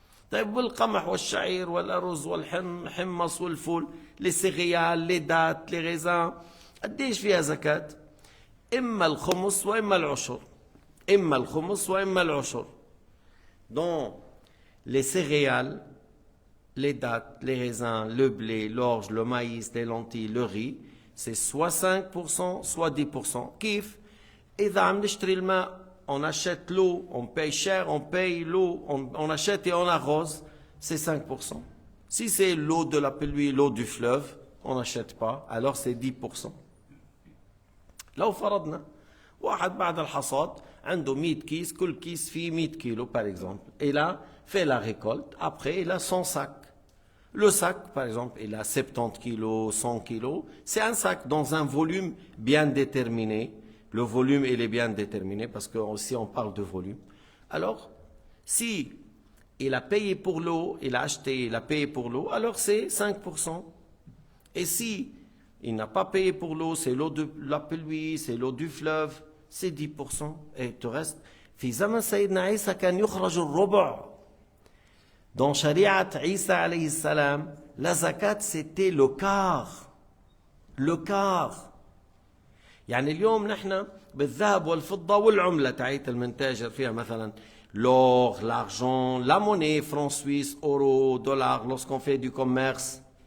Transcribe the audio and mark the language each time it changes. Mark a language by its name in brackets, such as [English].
[Arabic] طيب والقمح والشعير والأرز والحمص والفول. [French] Les céréales, les dattes, les raisins. [Arabic] قديش فيها زكاة؟ إما الخمس وإما العشر. إما الخمس وإما العشر. [French] Donc, les céréales, les dattes, les raisins, le blé, l'orge, le maïs, les lentilles, le riz, c'est soit 5%, soit 10%. [Arabic] كيف؟ إذا عم نشتري الماء, [French] on achète l'eau, on paye cher, on paye l'eau, on achète et on arrose, c'est 5%. Si c'est l'eau de la pluie, l'eau du fleuve, on n'achète pas, alors c'est 10%. [Arabic] لو فرضنا واحد بعد الحصاد عنده 100 كيس, كل كيس فيه 100 كيلو [French] par exemple. Il a fait la récolte, après il a 100 sacs. Le sac, par exemple, il a 70 kilos, 100 kilos. C'est un sac dans un volume bien déterminé. Le volume, il est bien déterminé parce que aussi on parle de volume. Alors, si il a payé pour l'eau, il a acheté, il a payé pour l'eau, alors c'est 5%. Et si il n'a pas payé pour l'eau, c'est l'eau de la pluie, c'est l'eau du fleuve, c'est 10%. Et tout reste. [Arabic] في زمن سيدنا عيسى كان يخرج الربع. [French] Dans Shariat Isa alayhi salam, la zakat c'était le quart. Le quart. [Arabic] يعني اليوم نحن بالذهب والفضة والعملة تاعت المنتاجر فيها مثلا [French] l'or, l'argent, la monnaie, franc suisse, euro, dollar, lorsqu'on fait du commerce.